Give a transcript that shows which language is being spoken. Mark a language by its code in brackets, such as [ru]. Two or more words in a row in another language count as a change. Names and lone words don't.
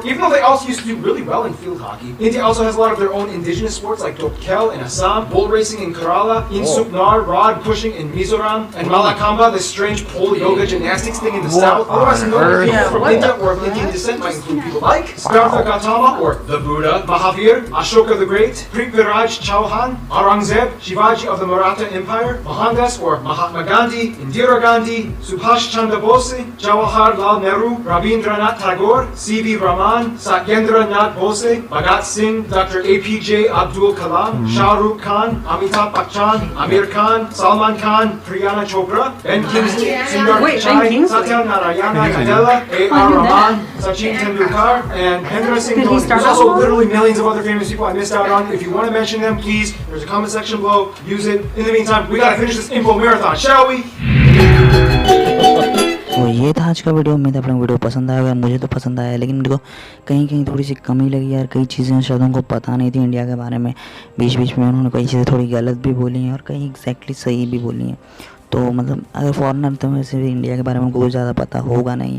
[en] Even though they also used to do really well in field hockey, India also has a lot of their own indigenous sports like Dokkel in Assam, bull racing in Kerala, Insuknar, rod pushing in Mizoram, and Malakamba, this strange pole yoga gymnastics thing in the south. Otherwise, notable people from India or of Indian descent might include people like Siddhartha Gautama or the Buddha, Mahavir, Ashoka the Great, Prithviraj Chauhan, Aurangzeb, Shivaji of the Maratha Empire, Mohandas or Mahatma Gandhi, Indira Gandhi, Subhash Chandra Bose, Jawaharlal Nehru, Rabindranath Tagore, C.V. Raman, Satyendra Nath Bose, Bhagat Singh, Dr. APJ Abdul Kalam, Shah Rukh Khan, Amitabh Bachchan, Amir Khan, Salman Khan, Priyana Chopra, Ben Kingsley, Sundar Pichai, Satya Narayana Nadella, A.R. Rahman, Sachin Tendulkar, and Hendra Singh Dhoni. There's also literally millions of other famous people I missed out on. If you want to mention them, please, there's a comment section below. Use it. In the meantime, we gotta finish this info marathon, shall we? [hi] तो ये था आज का वीडियो। उम्मीद है आप लोगों को वीडियो पसंद आएगा। मुझे तो पसंद आया, लेकिन मेरे को कहीं कहीं थोड़ी सी कमी लगी यार। कई चीज़ें शायद उनको पता नहीं थी इंडिया के बारे में। बीच बीच में उन्होंने कई चीज़ें थोड़ी गलत भी बोली हैं और कई एग्जैक्टली सही भी बोली हैं। तो मतलब अगर फॉरेनर तो वैसे भी इंडिया के बारे में उनको कुछ ज़्यादा पता होगा नहीं।